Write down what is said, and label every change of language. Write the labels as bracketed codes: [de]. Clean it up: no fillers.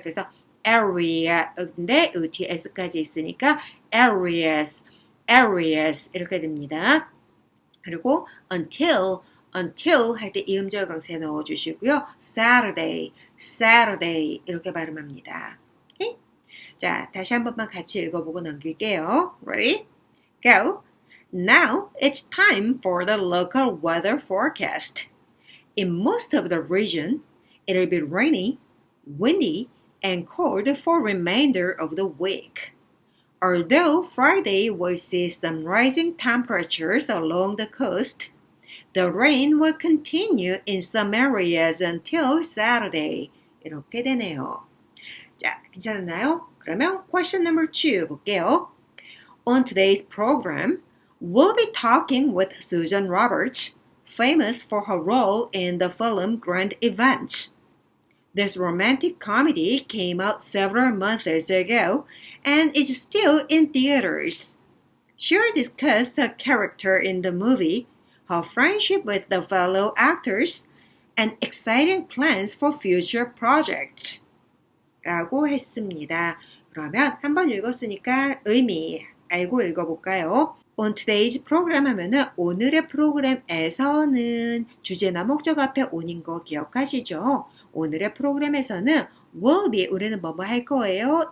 [ko] 그래서 area인데 이 뒤에 s까지 있으니까 areas 이렇게 됩니다. 그리고 until 할 때 이음절 강세 넣어주시고요. Saturday 이렇게 발음합니다. 오케이? 자, 다시 한 번만 같이 읽어보고 넘길게요. [en] Ready? Go! Now it's time for the local weather forecast. In most of the region, it'll be rainy, windy, and cold for remainder of the week. Although Friday will see some rising temperatures along the coast, the rain will continue in some areas until Saturday. [ko] 이렇게 되네요. 자, 괜찮았나요? 그러면 [en] question number 2 [ko] 볼게요. [en] On today's program, we'll be talking with Susan Roberts, famous for her role in the film Grand Events. This romantic comedy came out several months ago and is still in theaters. She'll discuss her character in the movie, her friendship with the fellow actors, and exciting plans for future projects. [ko] 라고 했습니다. 그러면 한번 읽었으니까 의미 알고 읽어볼까요? [en] On today's program [ko] 하면은 오늘의 프로그램에서는 주제나 목적 앞에 on인 거 기억하시죠? 오늘의 프로그램에서는 [en] will be [ko] 우리는 뭐뭐 할 거예요?